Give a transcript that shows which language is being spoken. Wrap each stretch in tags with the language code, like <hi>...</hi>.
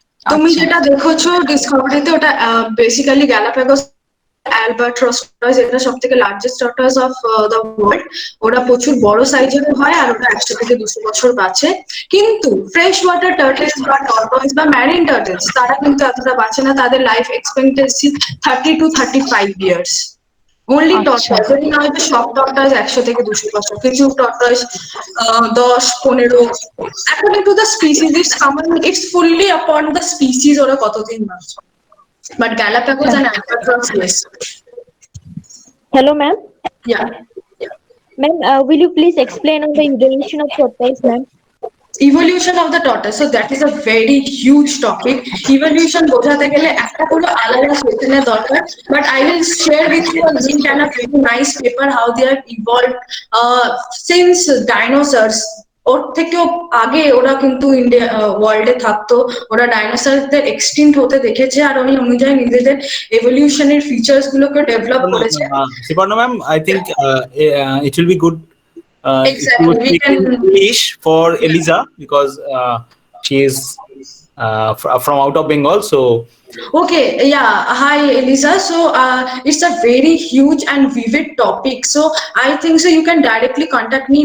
<bn>তুমি যেটা দেখেছো ডিসকভারিতে ওটা বেসিক্যালি গ্যালাপাগোস অ্যালবাট্রস টর্টয়েস, এটা সবথেকে largest tortoise of the world. ওরা প্রচুর বড় সাইজের হয় আর ওরা 100 থেকে 200 বছর বাঁচে। কিন্তু ফ্রেশ ওয়াটার টার্টলস বা টর্টয়েস বা ম্যারিন টার্টলস তারা কিন্তু এতটা বাঁচে না, তাদের life expectancy 30 to 35 years.</bn> <en>only tortoise,</en> <bn>যদি না হয়তো সব</bn> <en>tortoise 100</en> <bn>থেকে 200 বছর, কিছু</bn> <en>tortoise 10-15, according to the species it's common, it's fully upon the species</en> <bn>ওরা কতদিন বাঁচে,</bn> <en>but Galapagos and Albatross, yes. Hello ma'am. Yeah. Ma'am, will you please explain on the evolution of tortoise, ma'am? Evolution of the tortoise, so that is a very huge topic. Evolution</en> <bn>বোঝাতে গেলে একটা পুরো আলাদা সেশনের দরকার,</bn> <en>but I will share with you a link and a very nice paper how they have evolved since dinosaurs.</en> <bn>ওর থেকেও আগে ওরা কিন্তু ইন্ডিয়া ওয়ার্ল্ডে থাকতো, ওরা ডাইনোসরদের এক্সটিংক্ট হতে দেখেছে আর ওই অনুযায়ী নিজেদের এভলিউশনের ফিচার্স গুলোকে ডেভেলপ করেছে।</bn> <en>Siparna ma'am, I think it will be good exactly we can English for Eliza because she is from out of Bengal, so okay, yeah, hi Eliza. So it's a very huge and vivid topic, so I think so you can directly contact me.</en>